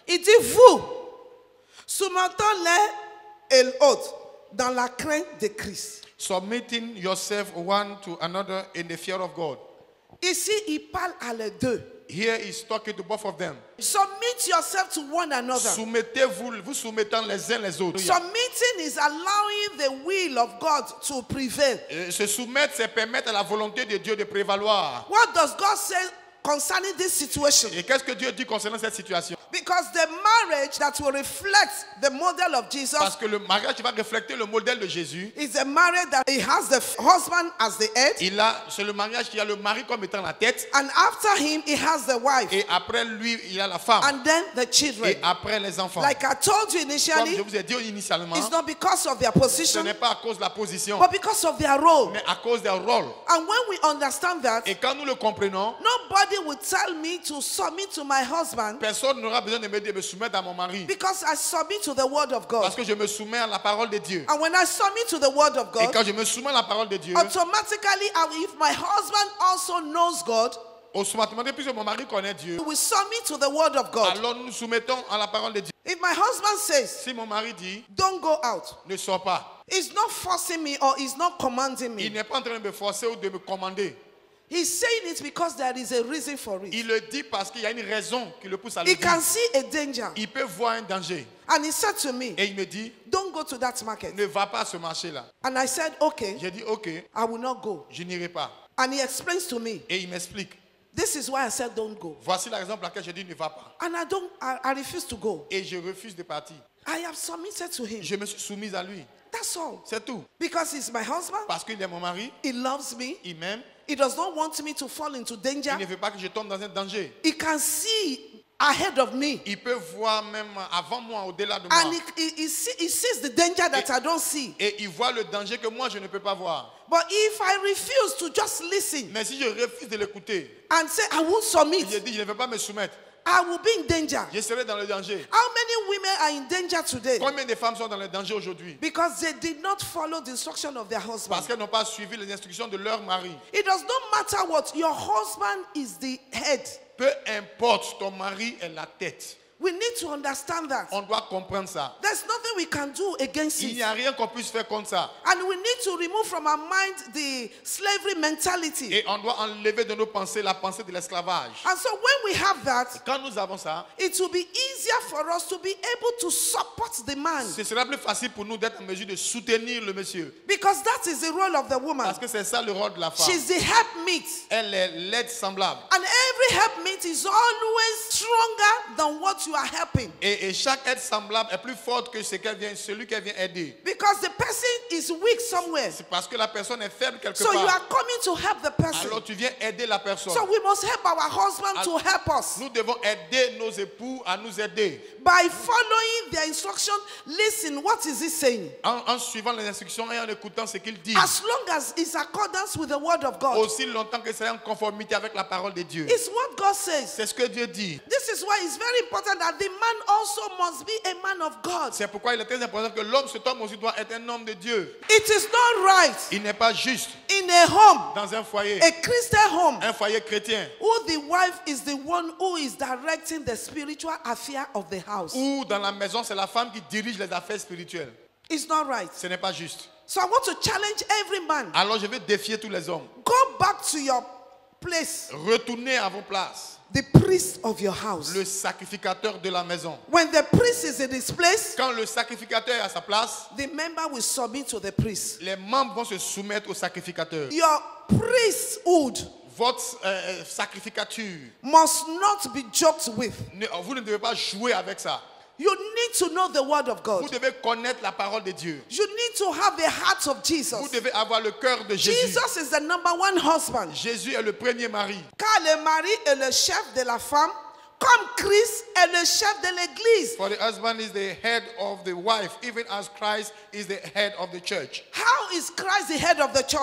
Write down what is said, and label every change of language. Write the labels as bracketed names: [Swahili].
[French] Il dit vous, soumettons l'un et l'autre dans la crainte de Christ. [English] Submitting yourself one to another in the fear of God. [French] Ici, il parle à les deux. [English] Here he's talking to both of them. Submit yourself to one another. [French] Soumettez-vous, vous soumettant les uns les autres. [English] Submitting is allowing the will of God to prevail. [French] Se soumettre, c'est permettre à la volonté de Dieu de prévaloir. [English] What does God say concerning this situation? [French] Et qu'est-ce que Dieu dit concernant cette situation? [English] Because the marriage that will reflect the model of Jesus [French] Parce que le mariage qui va refléter le modèle de Jésus, [English] is a marriage that he has the husband as the head, [French] c'est le mariage qui a le mari comme étant la tête, [English] and after him he has the wife, [French] et après lui, il y a la femme, [English] and then the children. [French] et après les enfants. [English] Like I told you [French] Comme [English] initially, [French] je vous ai dit initialement, [English] it's not because of their [French] ce [English] position, [French] n'est pas à cause de la position, [English] but because of their role. [French] mais à cause d'un rôle. [English] And when we understand that, [French] Et quand nous le comprenons, [English] nobody will tell me to submit to my husband [French] personne n'aura besoin de me dire de me soumettre à mon mari. [English] because I submit to the word of [French] Parce que je me soumets à la parole de Dieu. [English] And when I submit to the word of [French] Et [English] God, [French] quand je me soumets à la parole de Dieu, [English] automatically, if my husband also knows God, [French] automatiquement, puisque mon mari connaît Dieu, [English] we submit to the word of God. [French] alors nous nous soumettons à la parole de Dieu. [English] If my husband says, [French] Si mon mari dit, [English] don't go out, [French] ne sors pas, [English] he's not forcing me or he's not commanding [French] il [English] me. [French] n'est pas en train de me forcer ou de me commander. [English] He's saying it because there is a reason for it. [French] Il le dit parce qu'il y a une raison qui le pousse à le [English] He can [French] dire. [English] see a danger. [French] Il peut voir un danger. [English] And he said to me, [French] Et il me dit, [English] don't go to that market. [French] ne va pas à ce marché-là. [English] And I said, okay, [French] J'ai dit, ok, [English] I will not go. [French] je n'irai pas. [English] And he explains to me, [French] Et il m'explique. [English] this is why I said don't go. [French] Voici la raison pour laquelle je dis ne va pas. [English] And I refuse to go. [French] Et je refuse de partir. [English] I have submitted to him. [French] Je me suis soumise à lui. [English] That's all. [French] C'est tout. [English] Because he's my husband. [French] Parce qu'il est mon mari, [English] He loves me. [French] il m'aime. [English] He does not want me to fall into danger. [French] Il ne veut pas que je tombe dans un danger. [English] He can see ahead of me. [French] Il peut voir même avant moi, au-delà de [English] And [French] moi. [English] he sees the danger that I don't see. [French] Et il voit le danger que moi, je ne peux pas voir. [English] But if I refuse to just listen [French] Mais si je refuse de l'écouter, [English] and say I won't submit, [French] il dit, je ne vais pas me soumettre. [English] I will be in danger. [French] Je serai dans le danger. [English] How many women are in danger today? [French] Combien de femmes sont dans le danger aujourd'hui? [English] Because they did not follow the instruction of their husband. [French] Parce qu'elles n'ont pas suivi les instructions de leur mari. [English] It does not matter what, your husband is the head. [French] Peu importe, ton mari est la tête. [English] We need to understand that. [French] On doit comprendre ça. [English] There's nothing we can do against [French] Il n'y [English] it. [French] a rien qu'on puisse faire contre ça. [English] And we need to remove from our mind the slavery mentality. [French] Et on doit enlever de nos pensées la pensée de l'esclavage. [English] And so when we have that, [French] Quand nous avons ça, [English] it will be easier for us to be able to support the man. [French] ce sera plus facile pour nous d'être en mesure de soutenir le monsieur. [English] Because that is the role of the woman. [French] Parce que c'est ça le rôle de la femme. [English] She's the helpmeet. [French] Elle est l'aide semblable. [English] And every helpmeet is always stronger than what you are helping. [French] Et chaque aide semblable est plus forte que celui qu'elle vient aider. [English] Because the person is weak somewhere. [French] C'est parce que la personne est faible quelque [English] So you [French] part. [English] are coming to help the person. [French] Alors tu viens aider la personne. [English] So we must help our husband to help us. [French] Nous devons aider nos époux à nous aider. [English] By following their instruction, listen, what is he saying? [French] En suivant les instructions et en écoutant ce qu'il dit. [English] As long as it's accordance with the word of God. [French] Aussi longtemps que c'est en conformité avec la parole de Dieu. [English] It's what God says. [French] C'est ce que Dieu dit. [English] This is why it's very important that the man also must be a man of God. [French] C'est pourquoi il est très important que l'homme, cet homme aussi doit être un homme de Dieu. [English] It is not right [French] Il n'est pas juste [English] in a home, [French] dans un foyer, [English] a Christian home, [French] un foyer chrétien, [English] who the wife is the one who is directing the spiritual affair of the house. [French] où dans la maison, c'est la femme qui dirige les affaires spirituelles. [English] It's not right. [French] Ce n'est pas juste. [English] So I want to challenge every man. [French] Alors je vais défier tous les hommes. [English] Go back to your place, [French] Retournez à vos places. [English] the priest of your house. [French] Le sacrificateur de la maison. [English] When the priest is in his place, [French] Quand le sacrificateur est à sa place, [English] the member will submit to the priest. [French] les membres vont se soumettre au sacrificateur. [English] Your priesthood [French] Votre sacrificature, [English] must not be joked with. [French] vous ne devez pas jouer avec ça. [English] You need to know the word of [French] Vous [English] God. [French] devez connaître la parole de Dieu. [English] You need to have the heart of [French] Vous [English] Jesus. [French] devez avoir le cœur de Jésus. [English] Jesus is the number one husband. [French] Jésus est le premier mari. Car le mari est le chef de la femme, comme Christ est le chef de l'église. [English] For the husband is the head of the wife, even as Christ is the head of the church. How is Christ the head of the church?